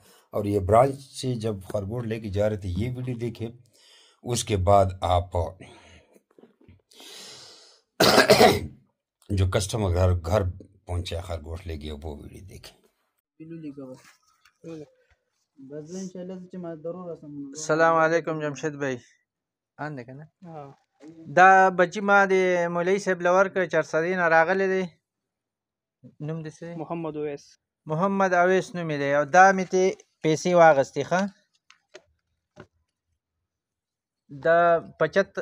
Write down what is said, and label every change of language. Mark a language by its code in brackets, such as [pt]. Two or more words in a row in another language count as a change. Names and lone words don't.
[ur] اور یہ برانچ سے جب خرگوش لے کے جا رہے تھے یہ ویڈیو دیکھیں، اس کے بعد آپ جو کسٹمر گھر پہنچے خرگوش لے گئے وہ ویڈیو دیکھیں۔ [ps] السلام علیکم جمشید بھائی، آن دیکھا نا دا بچی ما دی مولوی صاحب لور که 400 نه راغلی دی، نوم دی څه؟ محمد اویس. محمد اویس نوم دی، او دا مې ته پیسې واغستې ښه، دا 75